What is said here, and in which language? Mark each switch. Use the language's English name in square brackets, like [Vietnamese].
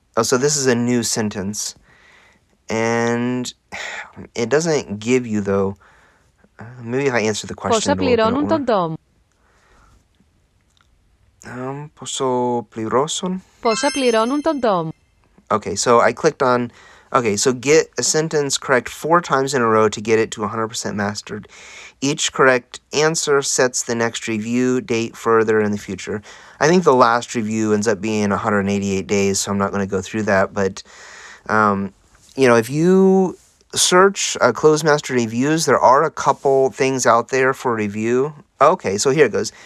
[English] Oh, so this is a new sentence. And it doesn't give you, though. Maybe if I answer the question, [Greek] Πόσα πληρώνουν τον Dom? Πόσο πληρώσουν? Πόσα πληρώνουν τον Dom? [English] Okay, so I clicked on... Okay, so get a sentence correct 4 times in a row to get it to 100% mastered. Each correct answer sets the next review date further in the future. I think the last review ends up being 188 days, so I'm not going to go through that. But, if you search Clozemaster reviews, there are a couple things out there for review. Okay, so here it goes.